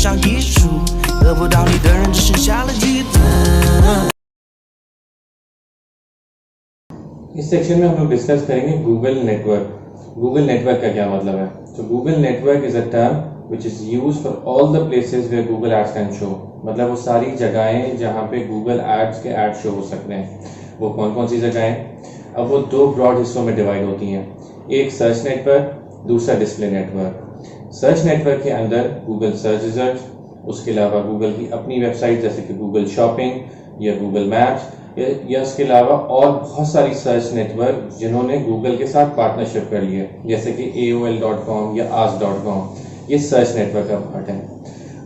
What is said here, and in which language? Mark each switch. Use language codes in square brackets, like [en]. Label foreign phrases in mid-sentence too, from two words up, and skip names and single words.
[zh] 上艺术，得不到你的人只剩下了记得。 [hi] इस सेक्शन में हम लोग डिस्कस करेंगे गूगल नेटवर्क। गूगल नेटवर्क का क्या मतलब है? [en] तो Google network is a term which is used for all the places where Google Ads can show. [hi] मतलब वो सारी जगहें जहाँ पे गूगल एड्स के [en] ad show [hi] हो सकते हैं। वो कौन कौन सी जगह हैं? अब वो दो ब्रॉड हिस्सों में डिवाइड होती हैं, एक [en] search network, [hi] दूसरा [en] display network. search network [hi] के अंदर गूगल [en] search result, [hi] उसके अलावा गूगल की अपनी वेबसाइट जैसे कि गूगल शॉपिंग या गूगल मैप्स या उसके अलावा और बहुत सारी [en] search network [hi] जिन्होंने गूगल के साथ पार्टनरशिप कर ली है, जैसे कि AOL.com या Ask.com, ये [en] search network [hi] का पार्ट है।